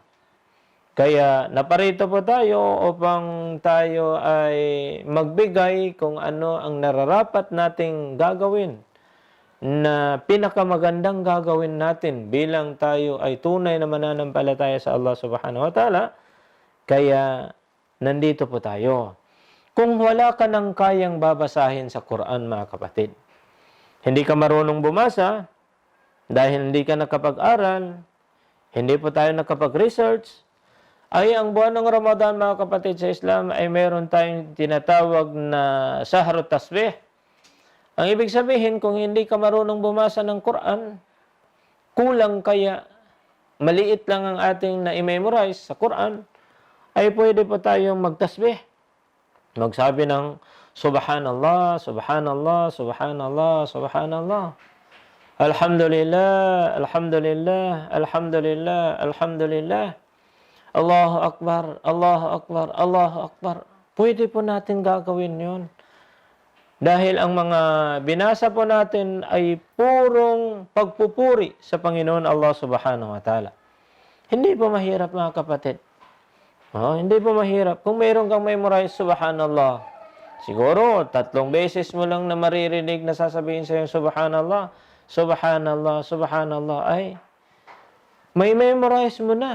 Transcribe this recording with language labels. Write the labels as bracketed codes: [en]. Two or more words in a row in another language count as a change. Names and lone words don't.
[tl] Kaya naparito po tayo upang tayo ay magbigay kung ano ang nararapat nating gagawin na pinakamagandang gagawin natin bilang tayo ay tunay na mananampalataya sa Allah [ar] سبحانه وتعالى. [tl] Kaya nandito po tayo. Kung wala ka nang kayang babasahin sa Quran, mga kapatid, hindi ka marunong bumasa, dahil hindi ka nakapag-aral, hindi po tayo nakapag-research, ay ang buwan ng Ramadan, mga kapatid sa Islam, ay meron tayong tinatawag na [ar] شهر التسبيح. [tl] Ang ibig sabihin, kung hindi ka marunong bumasa ng Quran, kulang kaya, maliit lang ang ating na-memorize sa Quran, ay pwede po tayong magtasbih. [ar] Magsabi ng سبحان الله، سبحان الله، سبحان الله، سبحان الله. الحمد لله، الحمد لله، الحمد لله، الحمد لله. الله أكبر، الله أكبر، الله أكبر. [tl] Pwede po natin gagawin yun. Dahil ang mga binasa po natin ay purong pagpupuri sa Panginoon Allah [ar] سبحانه وتعالى. [tl] Hindi po mahirap, mga kapatid. Hindi po mahirap. Kung mayroon kang memorize, subhanallah, siguro 3 beses mo lang na maririnig na sasabihin sa iyo, [ar] سبحان الله، سبحان الله، سبحان الله, [tl] ay may memorize mo na.